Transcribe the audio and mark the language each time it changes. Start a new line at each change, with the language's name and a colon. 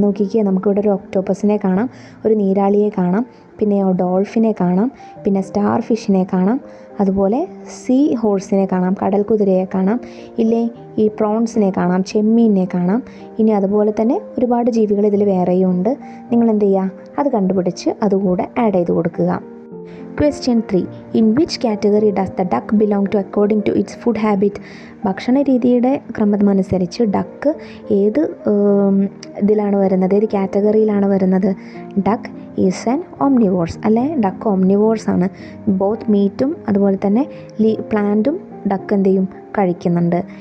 Malayalam: നോക്കിക്കേ, നമുക്കിവിടെ ഒരു ഒക്ടോപ്പസിനെ കാണാം, ഒരു നീരാളിയെ കാണാം, പിന്നെ ഡോൾഫിനെ കാണാം, പിന്നെ സ്റ്റാർ ഫിഷിനെ കാണാം, അതുപോലെ സീ ഹോഴ്സിനെ കാണാം, കടൽ കുതിരയെ കാണാം, ഇല്ലേ ഈ പ്രോൺസിനെ കാണാം, ചെമ്മീനെ കാണാം. ഇനി അതുപോലെ തന്നെ ഒരുപാട് ജീവികൾ ഇതിൽ വേറെയും ഉണ്ട്. നിങ്ങൾ എന്ത് ചെയ്യുക, അത് കണ്ടുപിടിച്ച് അതുകൂടെ ആഡ് ചെയ്ത് കൊടുക്കുക.
English: Question 3. In which category does the duck belong to according to its food habit?
Malayalam: ഭക്ഷണ രീതിയുടെ ക്രമമനുസരിച്ച് ഡക്ക് ഏത് ഇതിലാണ് വരുന്നത്, ഏത് കാറ്റഗറിയിലാണ് വരുന്നത്?
English: duck is an omnivores,
Malayalam: അല്ലേ? ഡക്ക് ഓംനിവോർസ് ആണ്. ബോത്ത് മീറ്റും അതുപോലെ തന്നെ പ്ലാന്റും ഡക്ക് എന്ത് ചെയ്യും, കഴിക്കുന്നുണ്ട്.